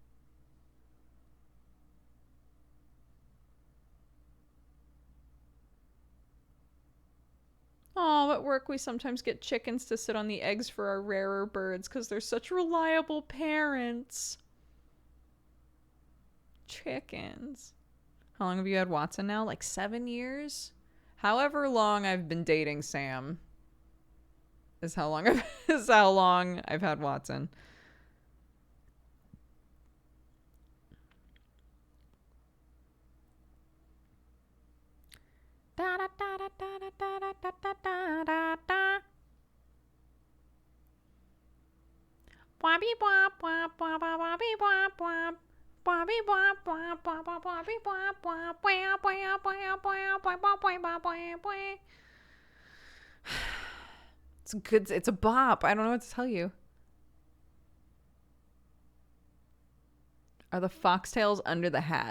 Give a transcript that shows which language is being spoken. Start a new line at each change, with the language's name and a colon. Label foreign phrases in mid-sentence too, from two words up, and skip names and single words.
English: Oh, at work we sometimes get chickens to sit on the eggs for our rarer birds because they're such reliable parents. Chickens. How long have you had Watson now? Like 7 years? However long I've been dating Sam is how long I've had Watson. Da da da da da da da da da da da. Wabby wap wap wap wabby wap wap. It's good. It's a bop. I don't know what to tell you. Are the foxtails under the hat?